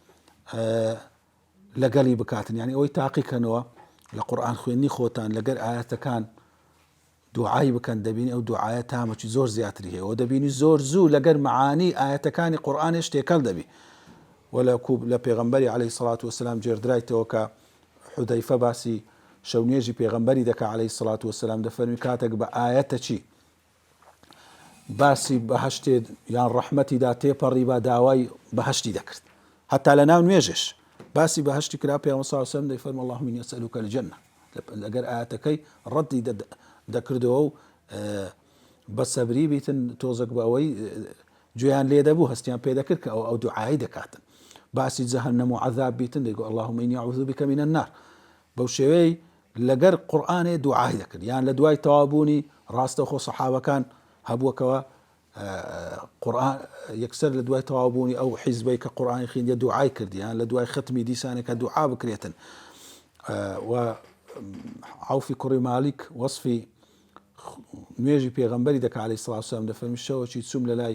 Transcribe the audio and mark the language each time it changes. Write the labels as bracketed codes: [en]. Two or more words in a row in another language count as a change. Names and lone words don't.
[ckb] لەگەڵی بکاتن یعنی ئەوەی تاقیکەنەوە لە قورئان خوێنی خۆتان لەگەر ئاەتەکان دوعای بکەن دەبینی ئەو دوعایە تامەکی زۆر زیاتری هەیە و دەبینی زۆر زوو لەگەر معانی ئاەتەکانی قورئانیش تێکەڵ دەبی وەلەکوب لە پێغەمبەری [ar] عەلەیهی سەڵات وەسەلام [ckb] جێردرایتەوە کە حودەیفە باسی شەو نوێژی پێغەمبەری دەکا [ar] عەلەیهی سەڵات وەسەلام [ckb] دەفەرمی کاتێک بە ئاەتەکی باسی بەهەشتێ یان ڕەحمەتیدا تێپەڕی با داوای بەهەشتی دەکرد حتا لە ناو نوێژش باسی بەهەشتی کرا پێغەمبەر [ar] صلی الله علیه و سلم [ckb] دەیفەرمی [ar] اللهم إني أسألك الجنة [ckb] لەگەر ئاەتەکەی ڕەتی دەکردەوە و بە سەبری بیتن تۆزێک بە ئەوەی گوێیان لێ دەبوو هەستیان پێ دەکرد کە ئەو دوعای دەکاتن باسی جەهەنەم و عەذاب بیتن دەیگو [ar] اللهم إني أعوذ بك من النار [ckb] بەو شێوەی لەگەر قورئانێ دوعای دەکرد یان لە دوای تەوابوونی ڕاستەوخۆ سەحابەکان هەبووەکەوە قورئان یەکسەر لە دوای تەوابوونی ئەو حیزبەی کە قورئانی خوێندیە دوعای کردیان لە دوای ختمی دیسانێک کە دوعا بکرێتن و عوفی کوڕی مالیک وەصفی نوێژی پێغەمبەری دەکا [ar] عەلەیهی سەڵات وسەلام [ckb] دەفەرمی شەوێکی چووم لەلای